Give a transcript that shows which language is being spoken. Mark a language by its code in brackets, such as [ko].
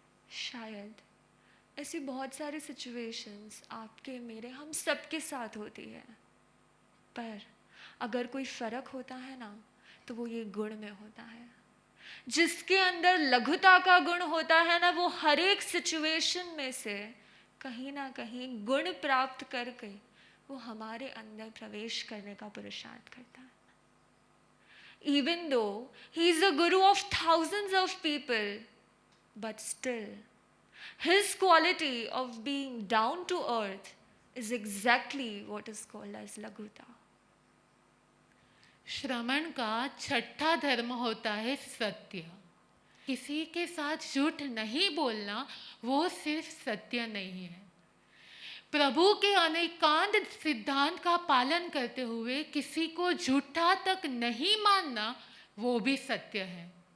[hi] शायद ऐसी बहुत सारी सिचुएशंस आपके मेरे हम सबके साथ होती है, पर अगर कोई फर्क होता है ना तो वो ये गुण में होता है. जिसके अंदर लघुता का गुण होता है ना वो हर एक सिचुएशन में से कहीं ना कहीं गुण प्राप्त करके वो हमारे अंदर प्रवेश करने का पुरुषार्थ करता है. [en] Even though he is a guru of thousands of people, but still his quality of being down to earth is exactly what is called as laghuta. [hi] श्रमण का छठा धर्म होता है सत्य. किसी के साथ झूठ नहीं बोलना वो सिर्फ सत्य नहीं है. प्रभु के अनेकांत सिद्धांत का पालन करते हुए किसी को झूठा तक नहीं मानना वो भी सत्य है.